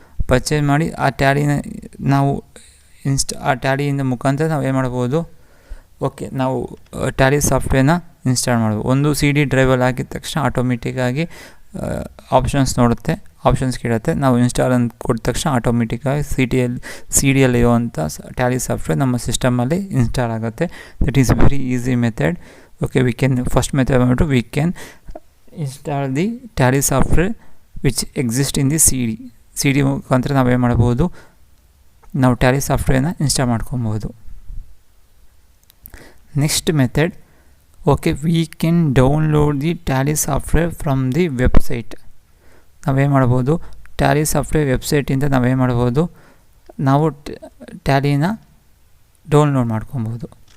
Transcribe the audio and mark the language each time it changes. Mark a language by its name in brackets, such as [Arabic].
[Kannada] Purchase ಮಾಡಿ ಆ ಟ್ಯಾಲಿನ ನಾವು ಆ ಟ್ಯಾಲಿಯಿಂದ ಮುಖಾಂತರ ನಾವು ಏನು ಮಾಡ್ಬೋದು, ನಾವು ಟ್ಯಾಲಿ ಸಾಫ್ಟ್ವೇರ್ನ ಇನ್ಸ್ಟಾಲ್ ಮಾಡ್ಬೋದು. ಒಂದು CD ಡ್ರೈವಲ್ಲಿ ಹಾಕಿದ ತಕ್ಷಣ ಆಟೋಮೆಟಿಕ್ಕಾಗಿ ಆಪ್ಷನ್ಸ್ ನೋಡುತ್ತೆ, ಆಪ್ಷನ್ಸ್ ಕೇಳುತ್ತೆ. ನಾವು ಇನ್ಸ್ಟಾಲ್ ಅಂತ ಕೊಟ್ಟ ತಕ್ಷಣ ಆಟೋಮೆಟಿಕ್ಕಾಗಿ CD ಯಲ್ಲಿ ಇರುವಂಥ ಟ್ಯಾಲಿ ಸಾಫ್ಟ್ವೇರ್ ನಮ್ಮ ಸಿಸ್ಟಮಲ್ಲಿ ಇನ್ಸ್ಟಾಲ್ ಆಗುತ್ತೆ. [English] That is very easy method. Okay, we can first method we can install the Tally software which exists in the CD [Kannada] ಮುಖಾಂತರ ನಾವು ಏನು ಮಾಡ್ಬೋದು, ನಾವು ಟ್ಯಾಲಿ ಸಾಫ್ಟ್ವೇರ್ನ ಇನ್ಸ್ಟಾಲ್ ಮಾಡ್ಕೊಬೋದು. [English] Next method, okay, we can download the Tally software from the website. [Kannada] ನಾವೇನು ಮಾಡ್ಬೋದು, Tally software ವೆಬ್ಸೈಟಿಂದ ನಾವೇನು ಮಾಡ್ಬೋದು, ನಾವು ಟ್ಯಾಲಿನ ಡೌನ್ಲೋಡ್ ಮಾಡ್ಕೊಬೋದು.